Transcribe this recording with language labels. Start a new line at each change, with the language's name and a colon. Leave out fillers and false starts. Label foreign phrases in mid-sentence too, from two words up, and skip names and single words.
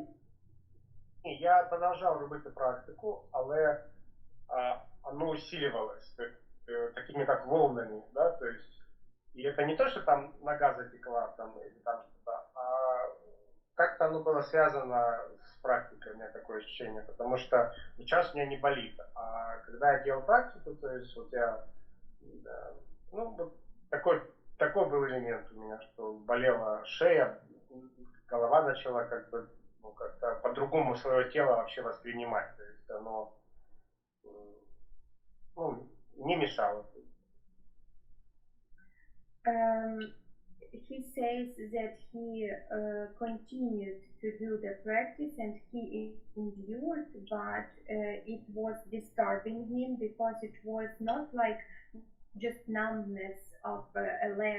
Russian: Я продолжал робити практику, але оно усиливалось такими как волнами, да, то есть, и это не то, что там нога затекла там, или там что-то, а как-то оно было связано с практикой, у меня такое ощущение, потому что сейчас у меня не болит, а когда я делал практику, то есть вот я, да, ну вот такой был элемент у меня, что болела шея, голова начала как бы как-то по-другому свое тело вообще воспринимать. То есть оно не мешало.
English: He says that he continued to do the practice and he endured, but it was disturbing him because it was not like just numbness of a leg.